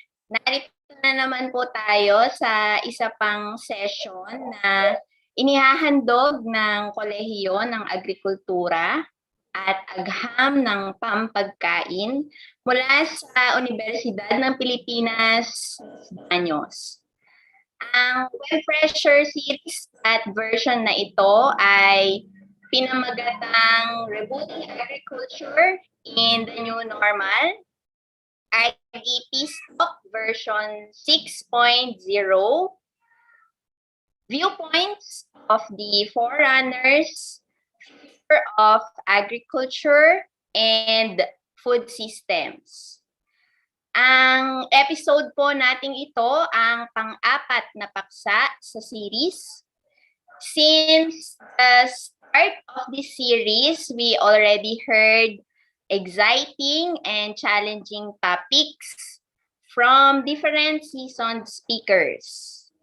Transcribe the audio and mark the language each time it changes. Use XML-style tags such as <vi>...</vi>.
<tl>Narito na naman po tayo sa isa pang session na inihahandog ng Kolehiyo ng Agrikultura at Agham ng Pampagkain mula sa Universidad ng Pilipinas, Baños. Ang Web Fresher series at version na ito ay pinamagatang</tl> <en>Rebooting Agriculture in the New Normal, Eps.4 version 6.0, Viewpoints of the Forerunners, Future of Agriculture, and food systems.</en> <tl>Ang episode po nating ito ang pang-apat na paksa sa series.</tl> <en>Since the start of this series, we already heard exciting and challenging topics from different seasoned speakers.</en>